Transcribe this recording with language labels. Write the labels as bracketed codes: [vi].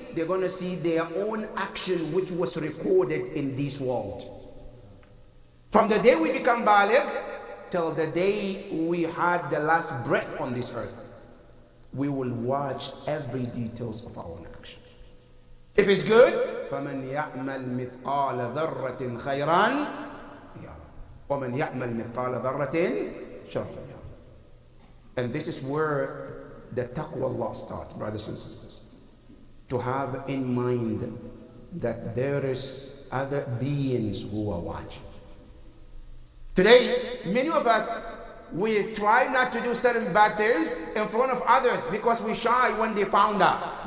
[en] They're going to see their own action which was recorded in this world. From the day we become baligh till the day we had the last breath on this earth, we will watch every details of our own action. If it's good, [ar] فَمَنْ يَعْمَلْ مِثْقَالَ ذَرَّةٍ خَيْرًا يَرَهُ وَمَنْ يَعْمَلْ مِثْقَالَ ذَرَّةٍ شَرًّا يَرَهُ. [en] And this is where the taqwa Allah starts, brothers and sisters. To have in mind that there is other beings who are watching. Today, many of us, we try not to do certain bad things in front of others because we shy when they found out.